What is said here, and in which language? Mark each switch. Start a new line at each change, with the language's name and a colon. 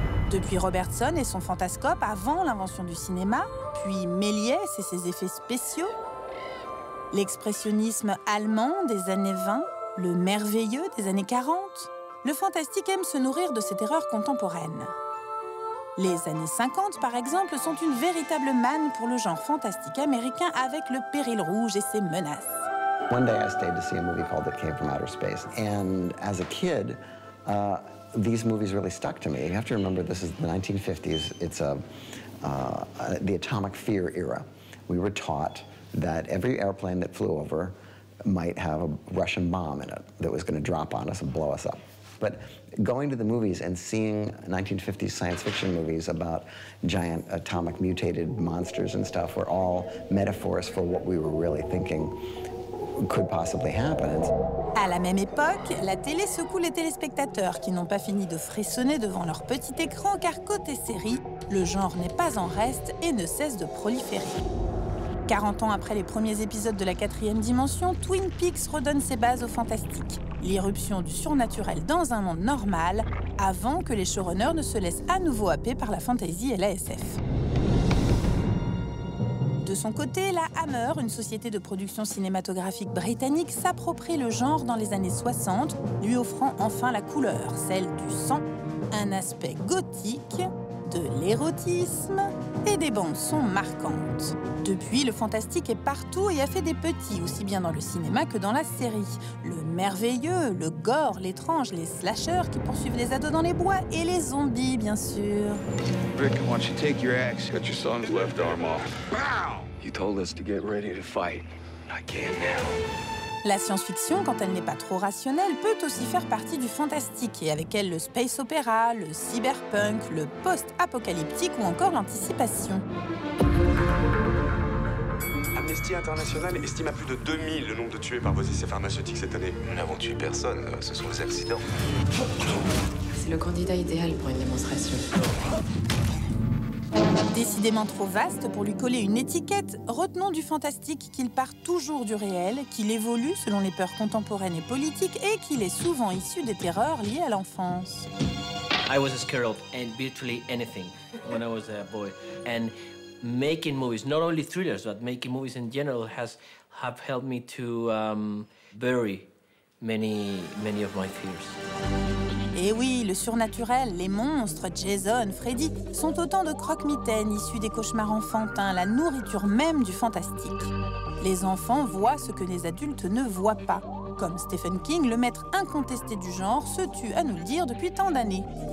French: Depuis Robertson et son fantascope avant l'invention du cinéma, puis Méliès et ses effets spéciaux, l'expressionnisme allemand des années 20, le merveilleux des années 40, le fantastique aime se nourrir de ses terreurs contemporaines. Les années 50, par exemple, sont une véritable manne pour le genre fantastique américain avec le péril rouge et ses menaces.
English: One day I stayed to see a movie called It Came from Outer Space, and as a kid, these movies really stuck to me. You have to remember this is the 1950s. It's the atomic fear era. We were taught that every airplane that flew over might have a Russian bomb in it that was going to drop on us and blow us up. But going to the movies and seeing 1950s science fiction movies about giant atomic mutated monsters and stuff were all metaphors for what we were really thinking could possibly happen.
French: À la même époque, la télé secoue les téléspectateurs qui n'ont pas fini de frissonner devant leur petit écran car côté série, le genre n'est pas en reste et ne cesse de proliférer. 40 ans après les premiers épisodes de la 4e dimension, Twin Peaks redonne ses bases au fantastique. L'irruption du surnaturel dans un monde normal, avant que les showrunners ne se laissent à nouveau happer par la fantasy et la SF. De son côté, la Hammer, une société de production cinématographique britannique, s'approprie le genre dans les années 60, lui offrant enfin la couleur, celle du sang, un aspect gothique, de l'érotisme et des bandes-sons marquantes. Depuis, le fantastique est partout et a fait des petits, aussi bien dans le cinéma que dans la série. Le merveilleux, le gore, l'étrange, les slashers qui poursuivent les ados dans les bois et les zombies, bien sûr.
English: Rick, why don't you take your axe? Cut your son's left arm off. Pow! You told us to get ready to fight. I can now.
French: La science-fiction, quand elle n'est pas trop rationnelle, peut aussi faire partie du fantastique, et avec elle le space opéra, le cyberpunk, le post-apocalyptique ou encore l'anticipation. Amnesty International estime à plus de 2000 le nombre de tués par vos essais pharmaceutiques cette année. Nous n'avons tué personne, ce sont les accidents. C'est le candidat idéal pour une démonstration. Décidément trop vaste pour lui coller une étiquette, retenons du fantastique qu'il part toujours du réel, qu'il évolue selon les peurs contemporaines et politiques et qu'il est souvent issu des terreurs liées à l'enfance.
English: I was scared of virtually anything when I was a boy. And making movies, not only thrillers, but making movies in general have helped me to bury many of my fears.
French: Et oui, le surnaturel, les monstres, Jason, Freddy, sont autant de croque-mitaines issus des cauchemars enfantins, la nourriture même du fantastique. Les enfants voient ce que les adultes ne voient pas. Comme Stephen King, le maître incontesté du genre se tue à nous le dire depuis tant d'années.